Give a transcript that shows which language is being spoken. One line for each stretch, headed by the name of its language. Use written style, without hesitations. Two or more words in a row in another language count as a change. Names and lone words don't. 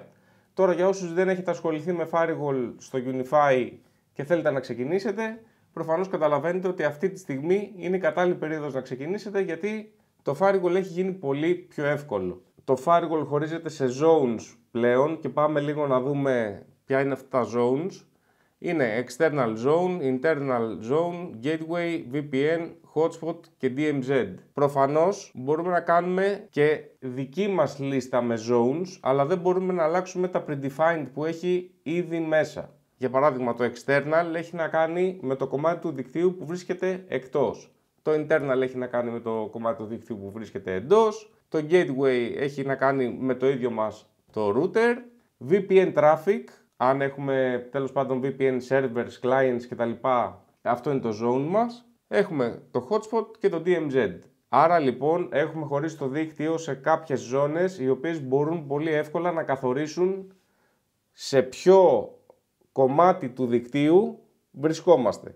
Greek: Τώρα για όσους δεν έχετε ασχοληθεί με firewall στο Unify και θέλετε να ξεκινήσετε, προφανώς καταλαβαίνετε ότι αυτή τη στιγμή είναι η κατάλληλη περίοδος να ξεκινήσετε, γιατί το firewall έχει γίνει πολύ πιο εύκολο. Το firewall χωρίζεται σε zones πλέον και πάμε λίγο να δούμε ποια είναι αυτά τα zones.
English: Είναι external zone, internal zone, gateway, VPN, hotspot και DMZ.
Greek: Προφανώς μπορούμε να κάνουμε και δική μας λίστα με zones, αλλά δεν μπορούμε να αλλάξουμε τα predefined που έχει ήδη μέσα. Για παράδειγμα, το external έχει να κάνει με το κομμάτι του δικτύου που βρίσκεται εκτός. Το internal έχει να κάνει με το κομμάτι του δικτύου που βρίσκεται εντός. Το gateway έχει να κάνει με το ίδιο μας το router.
English: VPN traffic,
Greek: αν έχουμε τέλος πάντων
English: VPN servers, clients
Greek: κτλ. Αυτό είναι το zone μας. Έχουμε το hotspot και το DMZ. Άρα λοιπόν έχουμε χωρίσει το δίκτυο σε κάποιες ζώνες οι οποίες μπορούν πολύ εύκολα να καθορίσουν σε ποιο κομμάτι του δικτύου βρισκόμαστε.